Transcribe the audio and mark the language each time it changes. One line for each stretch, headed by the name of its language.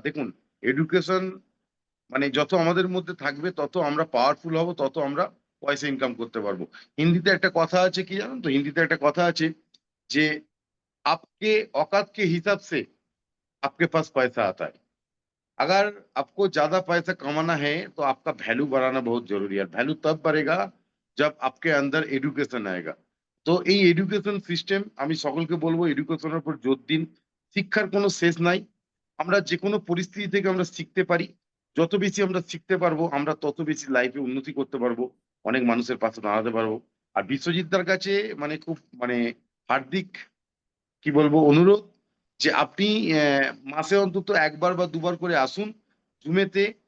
Bangla: দেখুন, এডুকেশন মানে যত আমাদের মধ্যে থাকবে তত আমরা পাওয়ারফুল হব, তত আমরা পয়সা ইনকাম করতে পারবো। হিন্দিতে একটা কথা আছে, কি জানেন তো, হিন্দিতে একটা কথা আছে যে
Hindi: आपके औकात के हिसाब से आपके पास पैसा आता है। अगर आपको ज्यादा पैसा कमाना है तो आपका वैल्यू बढ़ाना बहुत जरूरी है। वैल्यू तब बढ़ेगा जब आपके अंदर एडुकेशन आएगा।
Bangla: তো এই এডুকেশন সিস্টেম আমি সকলকে বলবো, এডুকেশনের উপর জোর দিন। শিক্ষার কোনো শেষ নাই, আমরা যে কোনো পরিস্থিতি থেকে আমরা শিখতে পারি। যত বেশি আমরা শিখতে পারবো, আমরা তত বেশি লাইফে উন্নতি করতে পারবো, অনেক মানুষের পাশে দাঁড়াতে পারবো। আর বিশ্বজিৎদার কাছে মানে খুব মানে হার্দিক কি বলবো অনুরোধ যে আপনি মাসে অন্তত একবার বা দুবার করে আসুন জুমেতে।